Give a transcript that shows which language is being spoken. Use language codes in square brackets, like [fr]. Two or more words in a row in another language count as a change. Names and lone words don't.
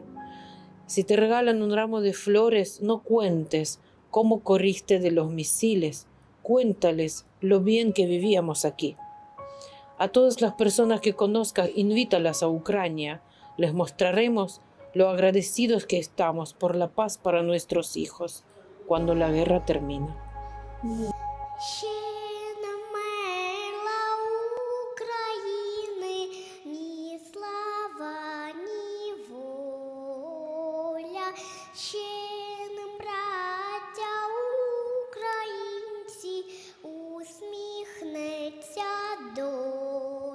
[es] Si te regalan un ramo de flores, no cuentes cómo corriste de los misiles. cuéntales lo bien que vivíamos aquí. A todas las personas que conozcas, invítalas a Ucrania. Les mostraremos lo agradecidos que estamos por la paz para nuestros hijos cuando la guerra termine. [uk] Ще не мила України, ні слава, ні воля. Ще не, браття українці, усміхнеться доля.